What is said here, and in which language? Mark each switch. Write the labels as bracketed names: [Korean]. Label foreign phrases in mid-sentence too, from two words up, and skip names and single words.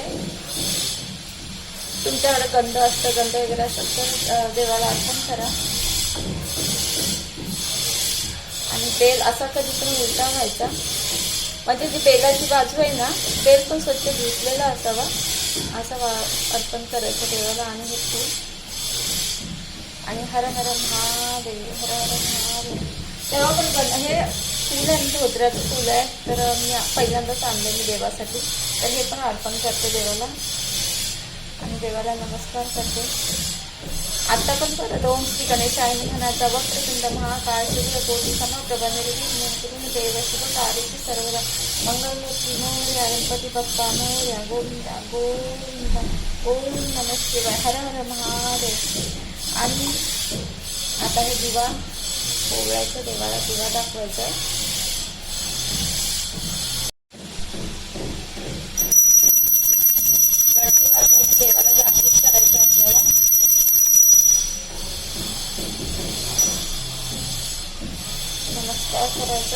[Marathi] तुमच्याकडे गंध असतं, गंध वगैरे असेल तर देवाला अर्पण करा. आणि बेल असा कधी पण उलटा व्हायचा म्हणजे जी बेलाची बाजू आहे ना बेल पण स्वच्छ धुतलेला असावा. असं अर्पण करायचं देवाला. आणि हे फूल आणि हर हर महादेव. हर हर महादेव. तेव्हा पण हे फूल आहे धोत्र्याचं फूल आहे. तर मी पहिल्यांदाच आणलं मी देवासाठी. तर हे पण अर्पण करते देवाला. आणि देवाला नमस्कार करते. आता पण परत [Sanskrit] ओम श्री गणेशाय [Marathi] म्हणायचा. [Sanskrit] वक्रतुंड महाकाय सूर्यकोटी समप्रभा निर्विघ्नं कुरु मे देव शुभ कार्येषु सर्वदा मंगलमूर्ती मोरया. [Marathi] गणपती बाप्पा मोरया. गोविंदा गोविंदा. [Sanskrit] ओम नमः शिवाय. हर हर महादेव. [Marathi] आणि आता हे दिवा ओवाळायचं. देवाला दिवा दाखवायचा. देवाला जागृत करायचं आपल्याला. नमस्कार करायचा.